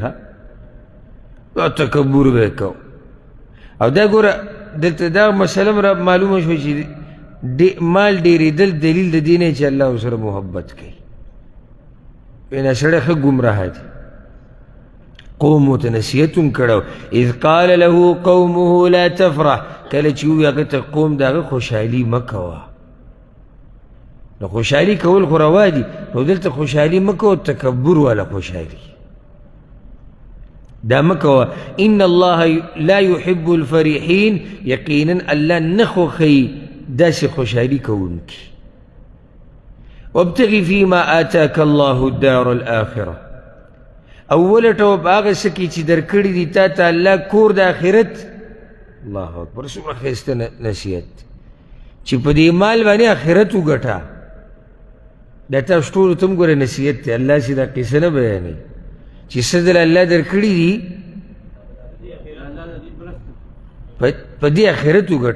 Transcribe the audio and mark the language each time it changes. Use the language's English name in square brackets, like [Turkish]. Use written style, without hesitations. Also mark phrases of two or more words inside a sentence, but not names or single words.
[Pashto] دا تکبر به یې کو. او دا ګوره دلته دا مسله را معلومه شوه چې مال ډېرېدل دلیل د دې نه چې الله ورسره محبت کوي. بنا سړی ښه ګمراه دی. قوم ورته نصیحت هم کړی، [Arabic] اذ قال له قومه لا تفرح، [Pashto] کله چې ووایي هغه ته قوم د هغه خوشحالي مه کوه. نو خوشحالي کول خو روا دي، نو دلته خوشحالي مه کوه، تکبر والا خوشحالي دا مه کوه. [Arabic] ان الله لا يحب الفرحین، [Pashto] یقینا الله نه خوښوي داسې خوشحالي کوونکي. [Arabic] وابتغ فيما آتاك الله الدار الآخرة، [Pashto] او ولټوه په هغه څه کې چې درکړي دي تا ته الله کور د آخرت. [Arabic] الله اکبر، [Pashto] څومره ښایسته نصیحت چې په دې مال باندې آخرت وګټه. دا تاسو ټولو ته هم ګوره نصیحت دی، الله چې دا قصه نه بیانوي چې څه دله الله درکړي دي په دې آخرت وګټه.